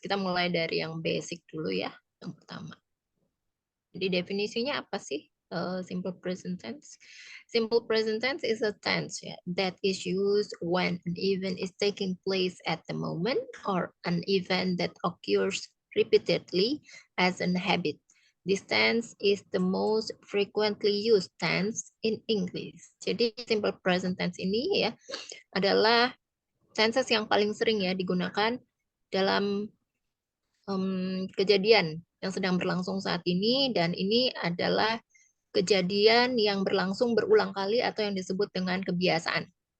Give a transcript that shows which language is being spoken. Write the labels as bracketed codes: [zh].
[id] Kita mulai dari yang basic dulu ya, yang pertama. Jadi definisinya apa sih simple present tense? [en] Simple present tense is a tense ya, that is used when an event is taking place at the moment or an event that occurs repeatedly as an habit. This tense is the most frequently used tense in English. [id] Jadi simple present tense ini ya adalah tenses yang paling sering ya digunakan dalam kejadian yang sedang berlangsung saat ini, dan ini adalah kejadian yang berlangsung berulang kali atau yang disebut dengan kebiasaan.